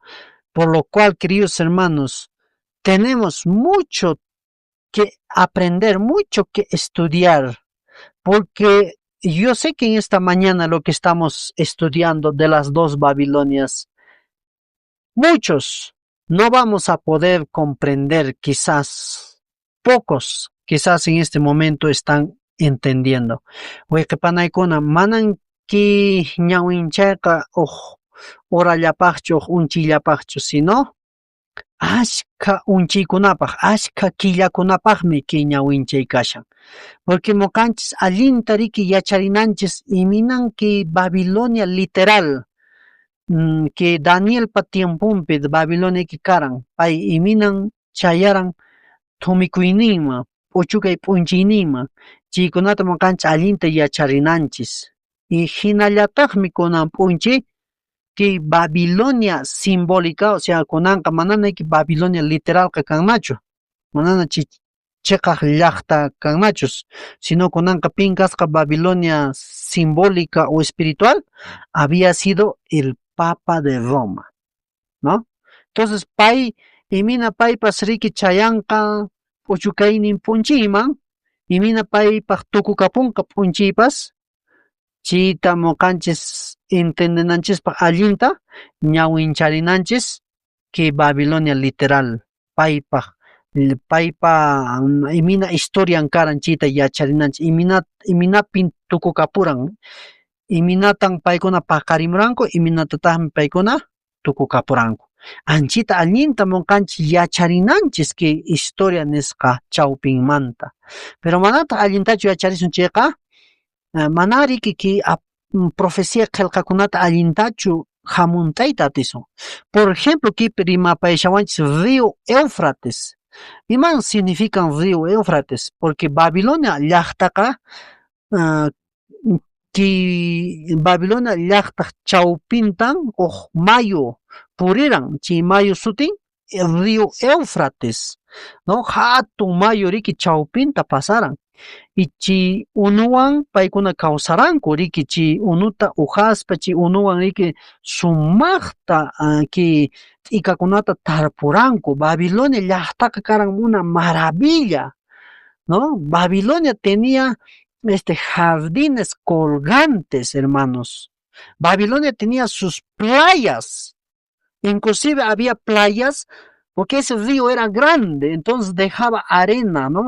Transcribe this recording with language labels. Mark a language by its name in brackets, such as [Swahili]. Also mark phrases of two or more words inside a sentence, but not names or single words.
[Spanish] Por lo cual, queridos hermanos, tenemos mucho que aprender, mucho que estudiar, porque yo sé que en esta mañana lo que estamos estudiando de las dos Babilonias Muchos no vamos a poder comprender, quizás pocos, quizás en este momento están entendiendo. [Quechua] Wayqipanaykuna manan ki ñawinchayqa horallapaqchu unchillapaqchu, sino ashka unchiykunapaq, ashka killakunapaqmi ki ñawinchay kashan. Porque moqanchis allinta riki yacharinanchis iminanki [Spanish] Babilonia literal, [Quechua] que Danielpa tiempunpi Babiloniapi karan, pay iminan chayaran tumikuyninman, puchukay p'unchiyninman, chaykunata moqanchis allinta yacharinanchis. Y hinallataqmi kunan p'unchi que [Spanish] Babilonia simbólica, o sea, [Quechua] kunanqa manana Babilonia literalqa kannachu, manana chiqaq llaqta kannachus, sino kunanqa pin kasqa [Spanish] Babilonia simbólica o espiritual había sido el Papa de Roma, [Quechua] ¿no? Entonces pay imina paypas riki chayanqa puchukaynin p'unchiyman, imina paypaq tukukapunqa p'unchiypas, chita moqanchis entendinanchispaq allinta ñawincharinanchis que [Spanish] Babilonia literal [Quechua] paypa imina historian karan chita yacharinanchis iminapin tukukapuran, iminatan paykuna paqarimurranku, iminatataqmi paykuna tukukapuranku. Anchita allinta moqanchis yacharinanchis que historia nisqa chawpinmanta. Pero manataq allintachu yacharisun chayqa, manari que profecía qillqakunata allintachu hamuntayta atisun. [Spanish] Por ejemplo, [Quechua] kipi rimapayashawanchis río Éufrates. ¿Iman significan río Éufrates? Porque Babilonia llaqtaqa Babilonia llaqtaq chawpintan mayo puriran, chay mayo sutin río Éufrates, ¿no? Hatun mayo riki chawpinta pasaran. Y chi unuwan paykuna kawsaranku riki chi unuta uhaspa chi unuwan riki sumaqta ki t'ikakunata tarpuranku. Babilonia llaqtaqa karan [Spanish] una maravilla, [Quechua] ¿no? [Spanish] Babilonia tenía jardines colgantes, hermanos. Babilonia tenía sus playas, inclusive había playas porque ese río era grande, entonces dejaba arena, ¿no?